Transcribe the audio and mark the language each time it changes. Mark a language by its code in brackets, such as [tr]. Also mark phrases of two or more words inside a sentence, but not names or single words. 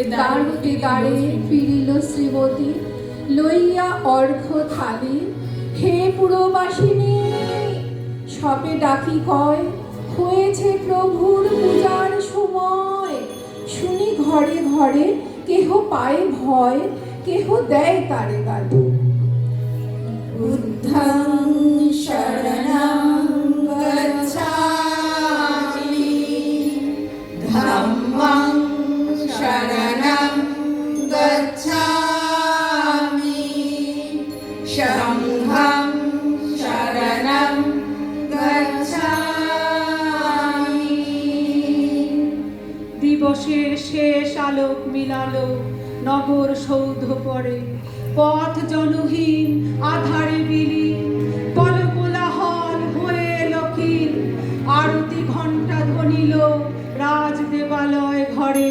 [bn] দ্বার হতে দ্বারে ফিরিল শ্রীমতী, লইয়া অর্ঘ্য থালি। হে পুরবাসিনী, সবে ডাকি কয়, হয়েছে প্রভুর পূজার সময়। শুনি ঘরে ঘরে কেহ পায় ভয়, কেহ দেয় তারে গালি। [pi] বুদ্ধং শরণং গচ্ছামি, ধম্মং শরণং গচ্ছামি, সংঘং শরণং গচ্ছামি। [bn] দিবসের শেষ আলোক মিলালো নগর সৌধ পরে, পথ জনহীন আধারে বিলীন, কলকোলাহল হয়ে লক্ষীর। আরতি ঘণ্টা ধ্বনিল রাজ দেবালয় ঘরে।